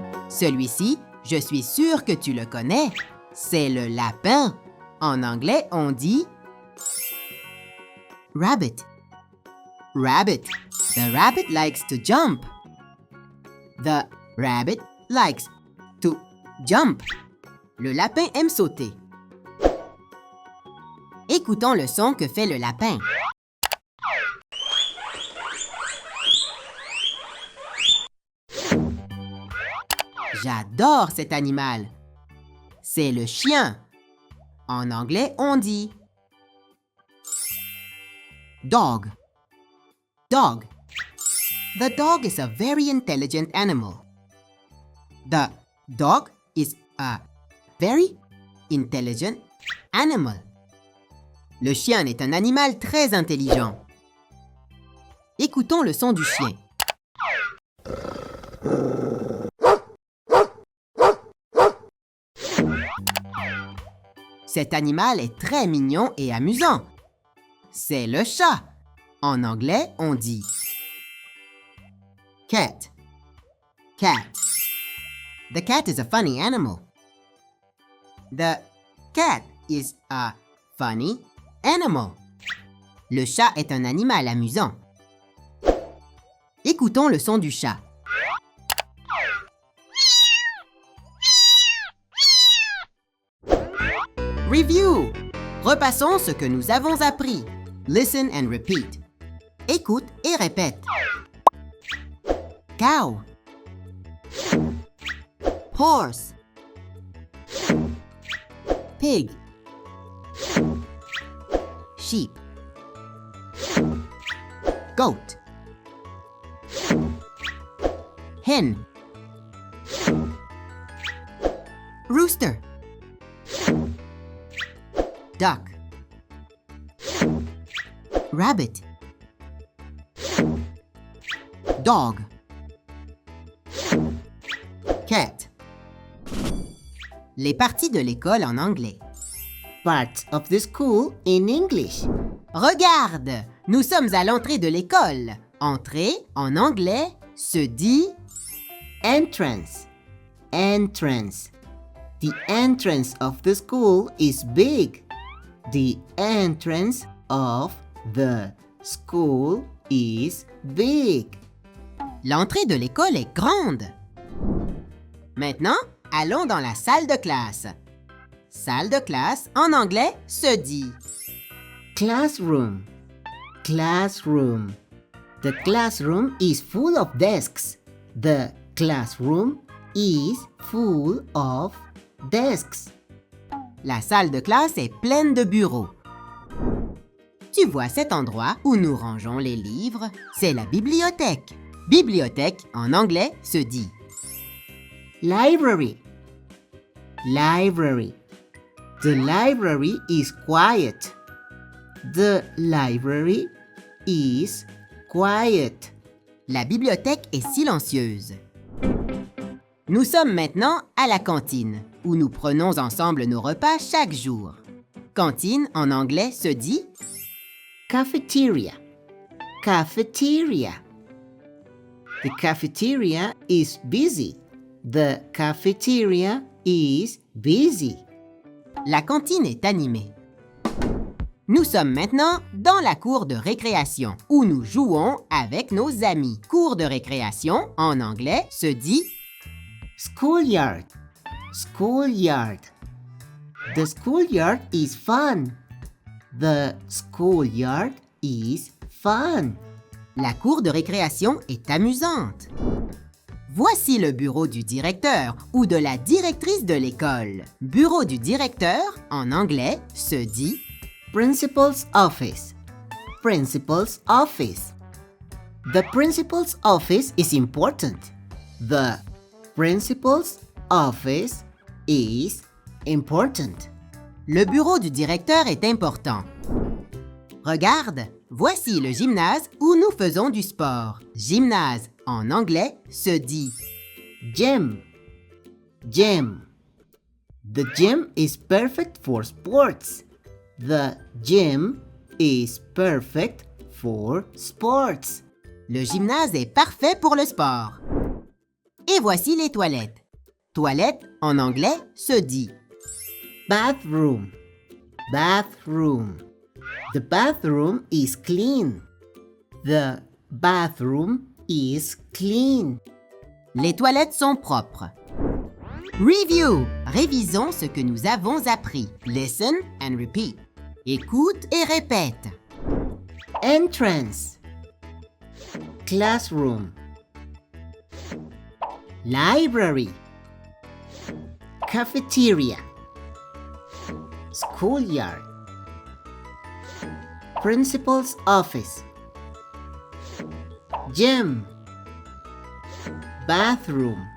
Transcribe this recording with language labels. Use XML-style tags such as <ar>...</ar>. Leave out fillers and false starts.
<fr>Celui-ci, je suis sûr que tu le connais. C'est le lapin. En anglais, on dit rabbit.</fr> <en>Rabbit. The rabbit likes to jump. The rabbit likes to jump.</en> <fr>Le lapin aime sauter. Écoutons le son que fait le lapin. J'adore cet animal. C'est le chien. En anglais, on dit dog. Dog.</fr> <en>The dog is a very intelligent animal. The dog is a very intelligent animal.</en> <fr>Le chien est un animal très intelligent. Écoutons le son du chien. Cet animal est très mignon et amusant. C'est le chat. En anglais, on dit cat. Cat.</fr> <en>The cat is a funny animal. The cat is a funny animal.</en> <fr>Le chat est un animal amusant. Écoutons le son du chat. Review. Repassons ce que nous avons appris.</fr> <en>Listen and repeat.</en> <fr>Écoute et répète.</fr> <en>Cow. Horse. Pig. Sheep. Goat. Hen. Rooster. Duck. Rabbit. Dog. Cat.</en> <fr>Les parties de l'école en anglais.</fr> <en>Parts of the school in English.</en> <fr>Regarde, nous sommes à l'entrée de l'école. Entrée, en anglais, se dit entrance.</fr> <en>Entrance. The entrance of the school is big. The entrance of the school is big.</en> <fr>L'entrée de l'école est grande. Maintenant, allons dans la salle de classe. Salle de classe, en anglais, se dit classroom.</fr> <en>Classroom. The classroom is full of desks. The classroom is full of desks.</en> <fr>La salle de classe est pleine de bureaux. Tu vois cet endroit où nous rangeons les livres? C'est la bibliothèque. Bibliothèque, en anglais, se dit library. Library.</fr> <en>The library is quiet. The library is quiet.</en> <fr>La bibliothèque est silencieuse. Nous sommes maintenant à la cantine, où nous prenons ensemble nos repas chaque jour. Cantine en anglais se dit</fr> <en>cafeteria, cafeteria. The cafeteria is busy. The cafeteria is busy.</en> <fr>la cantine est animée. Nous sommes maintenant dans la cour de récréation où nous jouons avec nos amis. Cour de récréation en anglais se dit</fr> <en>Schoolyard, schoolyard. The schoolyard is fun. The schoolyard is fun.</en> <fr>la cour de récréation est amusante. Voici le bureau du directeur ou de la directrice de l'école. Bureau du directeur en anglais se dit</fr> <en>Principal's office, principal's office. The principal's office is important. The principal's office is important.</en> <fr>le bureau du directeur est important. Regarde, voici le gymnase où nous faisons du sport. Gymnase en anglais se dit</fr> <en>Gym, gym. The gym is perfect for sports. The gym is perfect for sports.</en> <fr>le gymnase est parfait pour le sport. Et voici les toilettes. Toilette en anglais se dit</fr> <en>Bathroom, bathroom. The bathroom is clean. The bathroom is clean.</en> <fr>les toilettes sont propres. Review. Révisons ce que nous avons appris.</fr> <en>Listen and repeat.</en> <fr>Écoute et répète.</fr> <en>Entrance, classroom, library, cafeteria, schoolyard, principal's office, gym, bathroom.</en>